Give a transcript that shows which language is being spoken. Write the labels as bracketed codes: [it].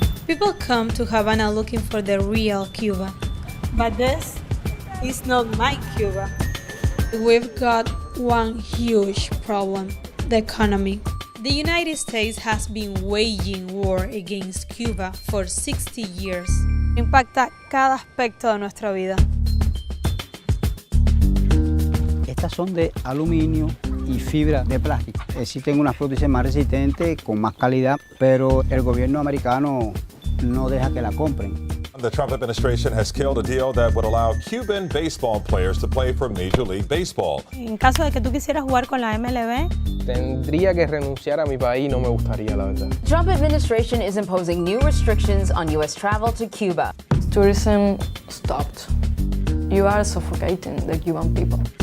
[en] People come to Havana looking for the real Cuba. But this is not my Cuba. We've got one huge problem: the economy. The United States has been waging war against Cuba for 60 years. [es] Impacta cada aspecto de nuestra vida. Estas son de aluminio y fibra de plástico. Existen unas prótesis más resistentes, con más calidad, pero el gobierno americano no deja que la compren. [en] The Trump administration has killed a deal that would allow Cuban baseball players to play for Major League Baseball. [es] En caso de que tú quisieras jugar con la MLB, tendría que renunciar a mi país, no me gustaría, la verdad. [en] Trump administration is imposing new restrictions on U.S. travel to Cuba. Tourism stopped. You are suffocating the Cuban people.